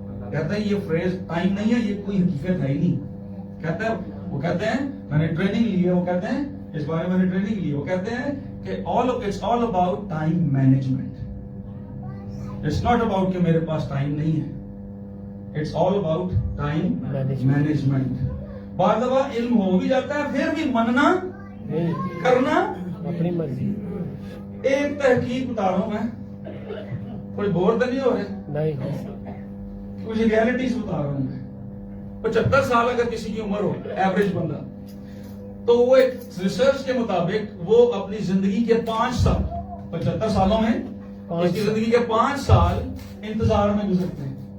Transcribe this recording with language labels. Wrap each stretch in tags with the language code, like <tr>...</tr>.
<ur>کہتے ہیں یہ فریز ٹائم نہیں ہے, یہ کوئی حقیقت ہے ہی نہیں. کہتے ہیں, وہ کہتے ہیں میں نے ٹریننگ لی ہے, وہ کہتے ہیں اس بارے میں نے ٹریننگ لی, وہ کہتے ہیں کہ</ur> <en>it's all about time management. It's not about</en> <ur>کہ میرے پاس ٹائم نہیں ہے.</ur> <en>It's all about time management.</en> <ur>بعض دفعہ علم ہو بھی جاتا ہے پھر بھی مننا کرنا اپنی مرضی. ایک تحقیق بتا رہا ہوں میں, کوئی بور تو نہیں ہو رہے, نہیں کچھ ریالٹیز بتا رہا ہوں میں. 75 سال اگر کسی کی عمر ہو, ایوریج بندہ, تو وہ ایک ریسرچ کے مطابق وہ اپنی زندگی کے 5 سال 75 سالوں میں اس کی زندگی کے 5 سال انتظار میں گزرتے ہیں.</ur>